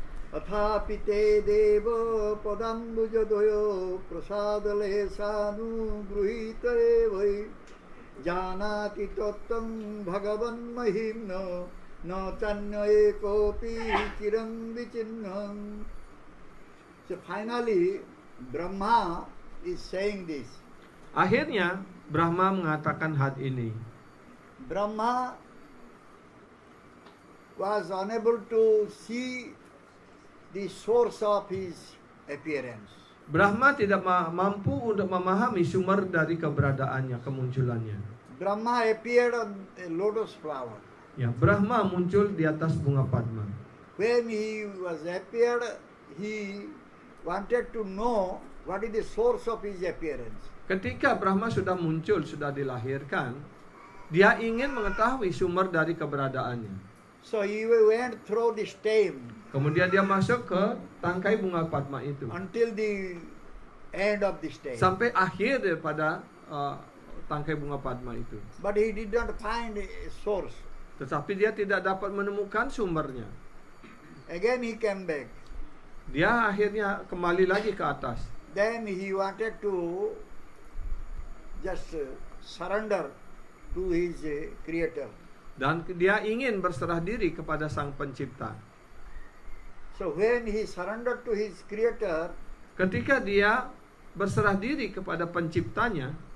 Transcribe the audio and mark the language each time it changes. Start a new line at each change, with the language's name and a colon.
Sanskrit: Athapite deva padambujadoyo prasadalesanu gruhitare vai janati tattam bhagavan mahimna na channa ekopi chiram vichinnam.
English: So finally Brahma is saying this.
Indonesian: Akhirnya Brahma mengatakan hal ini.
English: Brahma was unable to see the source of his appearance.
Indonesian: Brahma tidak mampu untuk memahami sumber dari keberadaannya, kemunculannya.
English: Brahma appeared on a lotus flower.
Indonesian: Ya, Brahma muncul di atas bunga Padma.
English: When he was appeared, he wanted to know what is the source of his appearance.
Indonesian: Ketika Brahma sudah muncul, sudah dilahirkan, dia ingin mengetahui sumber dari keberadaannya.
English: So he went through the stem
Indonesian: Kemudian dia masuk ke tangkai bunga Padma itu.
English: until the end of the stem.
Indonesian: Sampai akhir daripada tangkai bunga Padma itu.
English: But he did not find a source.
Indonesian: Tetapi dia tidak dapat menemukan sumbernya.
English: Again he came back.
Indonesian: Dia akhirnya kembali lagi ke atas.
English: Then he wanted to just surrender to his creator.
Indonesian: Dan dia ingin berserah diri kepada Sang Pencipta.
English: So when he surrendered to his creator,
Indonesian: Ketika dia berserah diri kepada Penciptanya,